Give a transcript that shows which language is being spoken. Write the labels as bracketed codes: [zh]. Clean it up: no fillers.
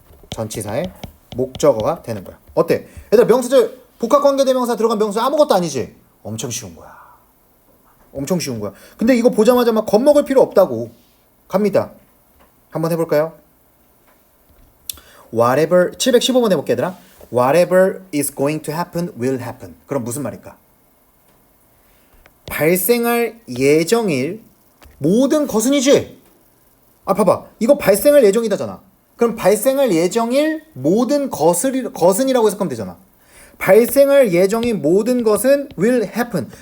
[ko] 전치사의 목적어가 되는 거야. 어때? 얘들아 명사절 복합관계대명사 들어간 명사 아무것도 아니지? 엄청 쉬운 거야. 엄청 쉬운 거야. 근데 이거 보자마자 막 겁먹을 필요 없다고. 갑니다. 한번 해볼까요? Whatever 715번 해볼게 얘들아. [en] Whatever is going to happen will happen. [ko] 그럼 무슨 말일까? 발생할 예정일 모든 것은이지. 아 봐봐, 이거 발생할 예정이다잖아. 그럼 발생할 예정일 모든 것은이라고 해석하면 되잖아. 발생할 예정인 모든 것은 [en] will happen.